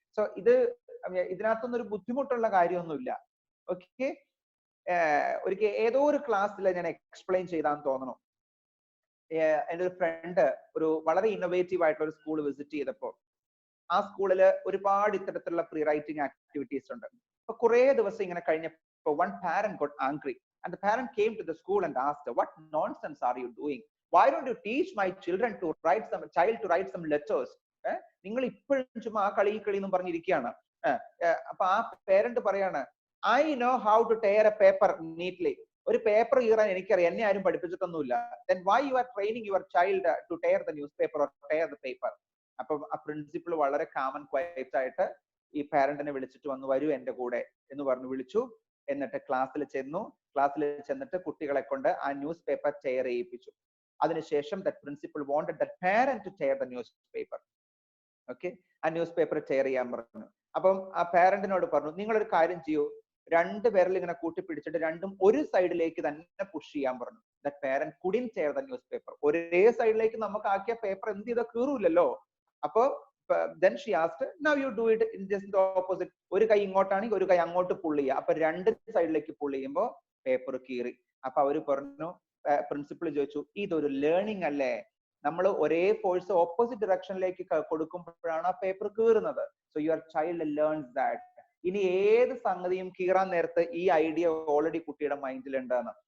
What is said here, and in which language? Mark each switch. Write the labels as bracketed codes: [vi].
[ml] So ഇതിനകത്തൊന്നും ഒരു ബുദ്ധിമുട്ടുള്ള കാര്യമൊന്നുമില്ല. ഓക്കെ, ഒരിക്കൽ ഏതോ ഒരു ക്ലാസ്സിൽ ഞാൻ എക്സ്പ്ലെയിൻ ചെയ്താന്ന് തോന്നണം. എൻ്റെ ഒരു ഫ്രണ്ട് ഒരു വളരെ ഇന്നോവേറ്റീവ് ആയിട്ടുള്ള ഒരു സ്കൂൾ വിസിറ്റ് ചെയ്തപ്പോ ആ സ്കൂളിൽ ഒരുപാട് ഇത്തരത്തിലുള്ള പ്രീ റൈറ്റിംഗ് ആക്ടിവിറ്റീസ് ഉണ്ട്. അപ്പൊ കുറെ ദിവസം ഇങ്ങനെ കഴിഞ്ഞപ്പോ [en] one parent got angry, and the parent came to the school and asked her, what nonsense are you doing? Why don't you teach my children to write some letters? [ml] നിങ്ങൾ ഇപ്പോഴും ചുമ്മാ കളി എന്ന് പറഞ്ഞിരിക്കുകയാണ്. അപ്പൊ ആ പേരന്റ് പറയാണ്, [en] I know how to tear a paper neatly. [ml] ഒരു പേപ്പർ കീറാൻ എനിക്കറിയാം, എന്നെ ആരും പഠിപ്പിച്ചിട്ടൊന്നുമില്ല. [en] Then why you are training your child to tear the newspaper or tear the paper? [ml] അപ്പൊ ആ പ്രിൻസിപ്പൾ വളരെ കാമൻ ക്വയറ്റ് ആയിട്ട് ഈ പാരന്റിനെ വിളിച്ചിട്ട് വന്നു, വരൂ എന്റെ കൂടെ എന്ന് പറഞ്ഞു വിളിച്ചു. എന്നിട്ട് ക്ലാസ്സിൽ ചെന്നിട്ട് കുട്ടികളെ കൊണ്ട് ആ ന്യൂസ് പേപ്പർ ടെയർ ചെയ്യിപ്പിച്ചു. അതിനുശേഷം [en] That principal wanted that parent to tear the news paper. [ml] Okay, ആ ന്യൂസ് പേപ്പർ ടെയർ ചെയ്യാൻ പറഞ്ഞു. അപ്പം ആ പാരന്റിനോട് പറഞ്ഞു, നിങ്ങളൊരു കാര്യം ചെയ്യൂ, രണ്ട് പേരിൽ ഇങ്ങനെ കൂട്ടിപ്പിടിച്ചിട്ട് രണ്ടും ഒരു സൈഡിലേക്ക് തന്നെ പുഷ് ചെയ്യാൻ പറഞ്ഞു. [en] That parent couldn't tear the news paper. [ml] ഒരേ സൈഡിലേക്ക് നമുക്ക് ആക്കിയ പേപ്പർ എന്ത് ചെയ്താൽ കീറൂലല്ലോ. [en] അപ്പൊ then she asked, now you do it in just the opposite. [ml] ഒരു കൈ ഇങ്ങോട്ടാണെങ്കിൽ ഒരു കൈ അങ്ങോട്ട് പുൾ ചെയ്യുക. അപ്പൊ രണ്ട് സൈഡിലേക്ക് പുൾ ചെയ്യുമ്പോൾ പേപ്പർ കീറി. അപ്പൊ അവര് പറഞ്ഞു, പ്രിൻസിപ്പൾ ചോദിച്ചു, ഇതൊരു ലേണിംഗ് അല്ലേ? നമ്മൾ ഒരേ ഫോഴ്സ് ഓപ്പോസിറ്റ് ഡയറക്ഷനിലേക്ക് കൊടുക്കുമ്പോഴാണ് ആ paper കീറുന്നത്. [en] So your child learns that. [ml] ഇനി ഏത് സംഗതിയും കീറാൻ നേരത്ത് ഈ ഐഡിയ ഓൾറെഡി കുട്ടിയുടെ മൈൻഡിൽ ഉണ്ടെന്ന്.